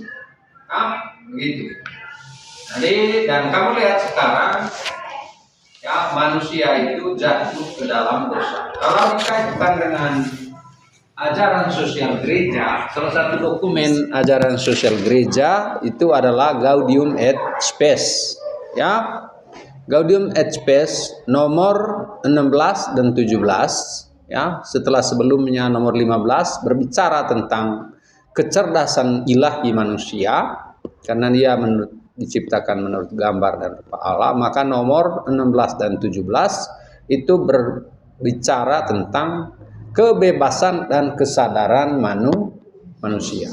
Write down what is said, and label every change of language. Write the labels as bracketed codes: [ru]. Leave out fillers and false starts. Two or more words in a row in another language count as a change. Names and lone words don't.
[id] Nah, begitu. Jadi, dan kamu lihat sekarang, ya, manusia itu jatuh ke dalam dosa. Kalau dikaitkan dengan ajaran sosial gereja, salah satu dokumen ajaran sosial gereja itu adalah Gaudium et Spes, ya. Gaudium et Spes nomor 16 dan 17, ya. Setelah sebelumnya nomor 15 berbicara tentang kecerdasan ilahi manusia, karena dia diciptakan menurut gambar dan rupa Allah, maka nomor 16 dan 17 itu berbicara tentang kebebasan dan kesadaran manusia.